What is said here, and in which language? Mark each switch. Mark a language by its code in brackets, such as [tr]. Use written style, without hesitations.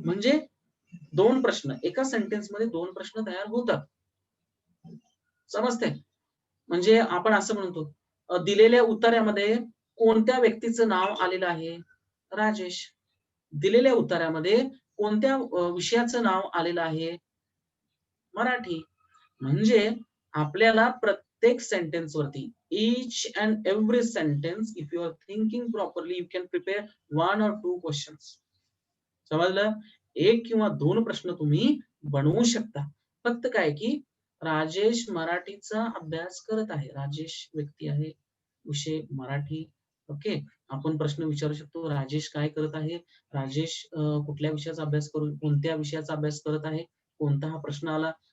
[mr] म्हणजे 2 प्रश्न एका सेंटेन्स मध्ये 2 प्रश्न तयार होतात. समजते? म्हणजे आपण असं म्हणतो, दिलेल्या उत्तरामध्ये कोणत्या व्यक्तीचं नाव आलेलं आहे, राजेश. दिलेल्या उत्तरामध्ये कोणत्या विषयाचं नाव आलेलं आहे, मराठी. म्हणजे आपल्याला प्रत्येक सेंटेन्स वरती, [en] each and every sentence, if you are thinking properly, you can prepare 1 or 2 questions. [mr] समजलं? 1 किंवा 2 प्रश्न तुम्ही बनवू शकता. फक्त काय की राजेश मराठीचा अभ्यास करत आहे. राजेश व्यक्ती आहे, विषय मराठी. ओके, आपण प्रश्न विचारू शकतो, राजेश काय करत आहे, राजेश कुठल्या विषयाचा अभ्यास कोणत्या विषयाचा अभ्यास करत आहे, कोणता हा प्रश्न आला.